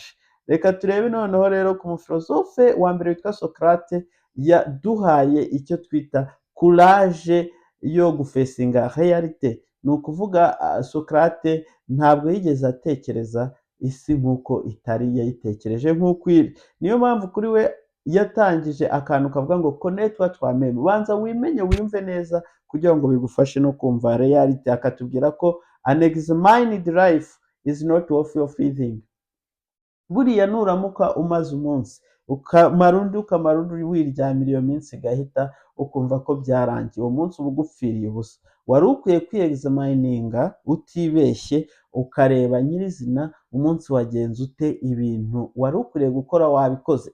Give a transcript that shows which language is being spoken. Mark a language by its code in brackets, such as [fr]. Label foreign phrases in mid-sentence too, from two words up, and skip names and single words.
[rw] Reka turebe noneho rero ku mufilozofe wa mbere witwa Socrate, yaduhaye icyo twita courage yo gufesinga realite. Ni ukuvuga Socrate ntabwo yigeze atekereza isi nk'uko itari yayitekereje nk'uko iri. Niyo mpamvu kuri we yatangije akantu kavuga ngo [fr] connaître toi toi-même, [rw] banza wimenye wiyumve neza kugira ngo bigufashe no kumva realite. Akatubwira ko [en] an examined life is not worthy of living. [rw] Buriya nuramuka umaze umunsi ukamara undi wiryamira iyo minsi igahita ukumva ko byarangiye, uwo munsi uba ugupfiriye ubusa. Wari ukwiye kwiyegizamayininga utibeshye, ukareba nyirizina umunsi wagenze ute, ibintu wari ukwiriye gukora wabikoze.